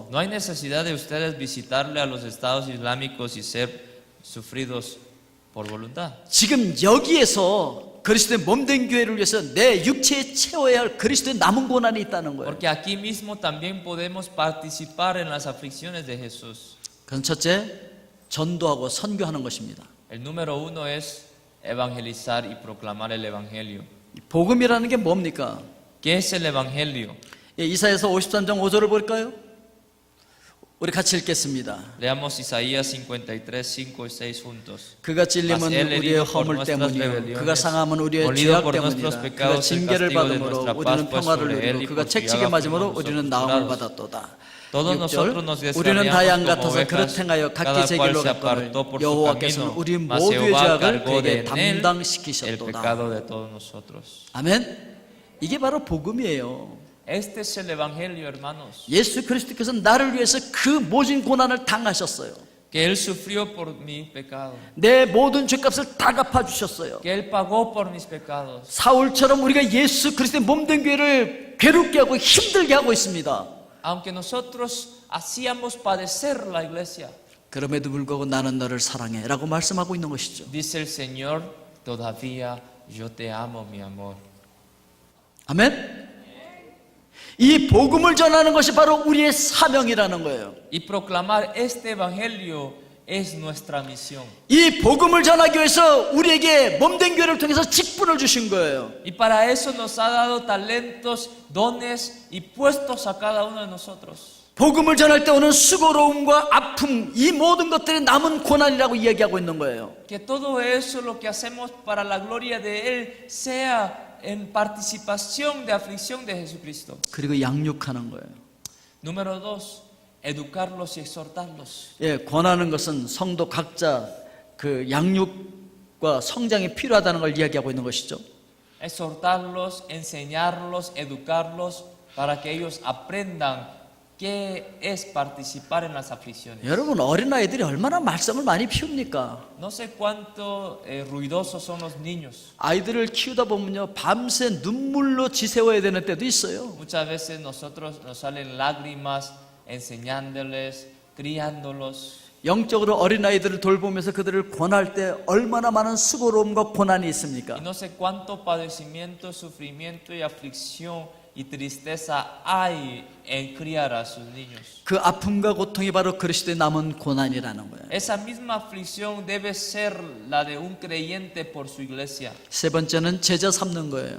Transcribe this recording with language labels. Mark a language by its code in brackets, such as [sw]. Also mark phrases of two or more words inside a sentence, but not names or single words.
[es] No hay necesidad de ustedes visitarle a los estados islámicos y ser sufridos por voluntad. [ko] 지금 여기에서 그리스도의 몸된 교회를 위해서 내 육체에 채워야 할 그리스도의 남은 고난이 있다는 거예요. [es] Porque aquí mismo también podemos participar en las aflicciones de Jesús. [ko] 그건 첫째, 전도하고 선교하는 것입니다. [es] El número uno es evangelizar y proclamar el evangelio. [ko] 복음이라는 게 뭡니까? [es] ¿Qué es el evangelio? [ko] 이사야서 53장 5절을 볼까요? 우리 같이 읽겠습니다. [es] Leamos Isaías 53, 5 y 6 juntos. [ko] 그가 찔림은 [es] Mas él [ko] 우리의 [es] herido por [ko] 허물 [es] nuestras [ko] 때문이요 [es] rebeliones, [ko] 그가 상함은 우리의 [es] molido [ko] 죄악 [es] por nuestros [ko] 때문이라. 그가 [es] pecados, el [ko] 징계를 [es] castigo de [ko] 받음으로 [es] nuestra paz [ko] 우리는 [es] fue [ko] 평화를 [es] sobre él, [ko] 누리고 [es] y [ko] 그가 [es] por [ko] 채찍에 [es] llaga [ko] 맞음으로 [es] fuimos [ko] 우리는 [es] nosotros [ko] 나음을 [es] curados. [ko] 받았도다. [es] Todos nosotros nos [ko] 6절 우리는 다 [es] descarriamos [ko] 양 [es] como [ko] 같아서 그릇 [es] ovejas, [ko] 행하여 각기 [es] cada [ko] 제 [es] cual [ko] 길로 [es] se [ko] 갔거늘 [es] apartó por su [ko] 여호와께서는 [es] camino, [ko] 우리 [es] mas [ko] 모두의 [es] Jehová [ko] 죄악을 [es] cargó [ko] 그에게 [es] de en él el [ko] 담당시키셨도다. [es] pecado de todos nosotros. [ko] 아멘. 이게 바로 복음이에요. [es] Este es el evangelio, hermanos. [ko] 예수 그리스도께서 나를 위해서 그 모진 고난을 당하셨어요. [es] Que él sufrió por mi pecado. [ko] 내 모든 죄값을 다 갚아주셨어요. [es] Que él pagó por mis pecados. [ko] 사울처럼 우리가 예수 그리스도의 몸된 교회를 괴롭게 하고 힘들게 하고 있습니다. [es] Aunque nosotros hacíamos padecer la iglesia, [ko] 그럼에도 불구하고 나는 너를 사랑해 라고 말씀하고 있는 것이죠. [es] dice el Señor, todavía yo te amo, mi amor. [ko] 아멘. 이 복음을 전하는 것이 바로 우리의 사명이라는 거예요. [es] Y proclamar este evangelio es nuestra misión. [ko] 이 복음을 전하기 위해서 우리에게 몸된 교회를 통해서 직분을 주신 거예요. [es] Y para eso nos ha dado talentos, dones y puestos a cada uno de nosotros. [ko] 복음을 전할 때 오는 수고로움과 아픔, 이 모든 것들이 남은 고난이라고 이야기하고 있는 거예요. [es] Que todo eso lo que hacemos para la gloria de Él sea en participación de aflicción de Jesucristo. [ko] 그리고 양육하는 거예요. [es] Número dos, educarlos y exhortarlos. [ko] 예, 권하는 것은 성도 각자 그 양육 교육과 성장이 필요하다는 걸 이야기하고 있는 것이죠. [es] Exhortarlos, enseñarlos, educarlos para que ellos aprendan qué es participar en las aflicciones. [ko] 여러분, 어린아이들이 얼마나 말썽을 많이 피웁니까? [es] No sé cuánto ruidosos son los niños. [ko] 아이들을 키우다 보면요, 밤새 눈물로 지새워야 되는 때도 있어요. [es] Muchas veces nosotros nos salen lágrimas enseñándoles, criándolos. [ko] 영적으로 어린아이들을 돌보면서 그들을 권할 때 얼마나 많은 수고로움과 고난이 있습니까? [es] Y no sé cuánto padecimiento, sufrimiento y aflicción y tristeza hay en criar a sus niños. [ko] 그 아픔과 고통이 바로 그리스도의 남은 고난이라는 거예요. [es] Esa misma aflicción debe ser la de un creyente por su iglesia. [ko] 세 번째는 제자 삼는 거예요.